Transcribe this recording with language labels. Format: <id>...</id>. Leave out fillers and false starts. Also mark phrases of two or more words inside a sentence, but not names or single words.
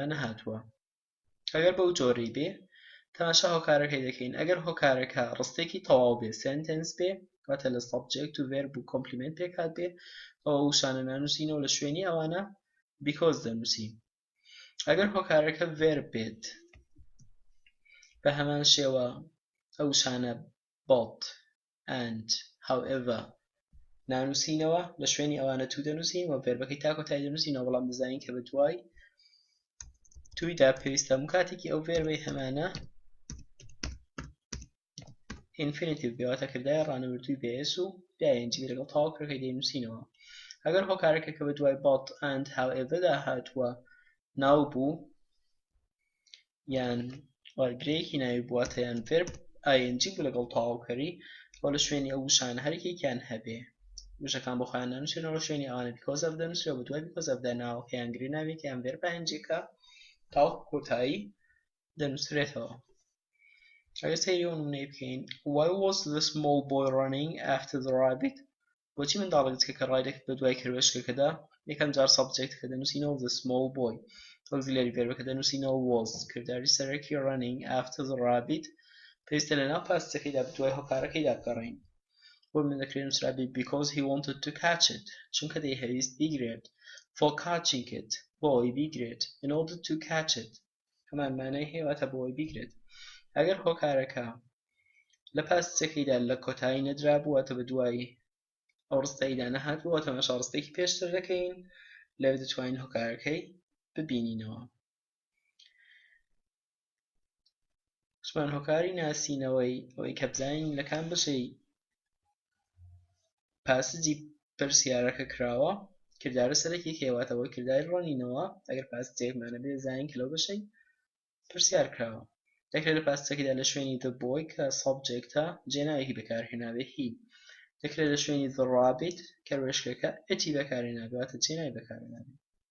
<ckb>نەهاتووە ئەگەر بەو جۆرەی بێ تەماشا هۆکارەکەی دەکەین ئەگەر هۆکارەکە ڕستێکی تەواو بێ sentence بێ واتە لە subject و verb و complement پێکات بێ ئەوە وشانە نانووسینەوە لە شوێنی ئەوانە because دەنووسین ئەگەر هۆکارەکە verb بێت بە هەمان شێوە ئەو شانە</ckb> <en>but and however</en> <ckb>نانووسینەوە لە شوێنی ئەوانە تو دەنووسین و verبەکەی تا کۆتایی دەنووسینەوە بەڵام دەزانین کە بە دوای تویدا پێویستە هەموو کاتێکی ئەو verبەی هەمانە infinitive بێ واتە کردای ڕانەوردووی بێس و ing لەگەڵ تەواوکەرەکەی دەنووسینەوە ئەگەر هۆکارەکە کە بە دوای</ckb> <en>but and however</en> <ckb>دا هاتووە ناو بوو یان وەرگرەیەکی ناوی بواتە یان</ckb> <en>verb ing</en> <ckb>بوو لەگەڵ تەواوکەری بۆ لە شوێنی ئەو وشانە هەرێکێکیان هەبێ وشەکان بۆ خۆیان نانووسێنەوە لە شوێنی ئەوانە</ckb> <en>because of</en> <ckb>دەنووسێت بە دوای because of دا ناوەکە یان گرێ ناوێک یان</ckb> <en>verb ingەکە</en> <ckb>تاو کۆتایی دەنووسرێتەوە ئەگەر سەیری ئەو نمونەی بکەین</ckb> <en>why was the small boy running after the rabbit</en> <ckb>بۆچی منداڵە کچکەکە ڕای دەکرد بە دوای کروێشکەکەدا یەکەم جار سەبجەکتەکە دەنووسینەوە</ckb> <en>the small boy</en> <ckb>ئۆکزیلەری ڤێربەکە دەنووسینەوە was کردداری سەرەکی</ckb> <en>running after the rabbit</en> <ckb>پێویستە لەناو پاسچەکەیدا بە دوای هۆکارەکەیدا بگەڕین بۆ من دەکرێت نووسرا بێت</ckb> <en>because he wanted to catch it</en> <ckb>چونکە دەیهەویست بیگرێت</ckb> <en>for catching it</en> <ckb>بۆ ئەوەی بیگرێت</ckb> <en>in order to catch it</en> <ckb>هەمان مانای هەیە واتە بۆ ئەوەی بیگرێت ئەگەر هۆکارەکە لە پاسچەکەیدا لە کۆتایی نەدرا بوواتە بە دوای ئەو ڕستەیدا نەهات بووە تەماشا ڕستێکی پێشتر دەکەین لەوێ دەتوانین هۆکارەکەی ببینینەوە شمان هۆکاری ناسینەوەی ئەوەی کە بزانین لە کام بەشەی پاسجی پرسیارەکە کراوە کردارە سەرەکیەک هێواتەوە کرداری ڕۆنینەوە ئەگەر پاسجێکمانە بێ زانین کە لەو بەشەی پرسیار کراوە دەکرێت لە پاسچەکەیدا لە شوێنی</ckb> <en>the boy</en> <ckb>کە سەبجێکتە جێناوێکی بەکارهێنابێ هی دەکرێت لە شوێنی</ckb> <en>the rabbit</en> <ckb>کە ڕێشکەکە ئەتی بەکارهێنابێ واتە جێناوی بەکارهێنابێ</ckb>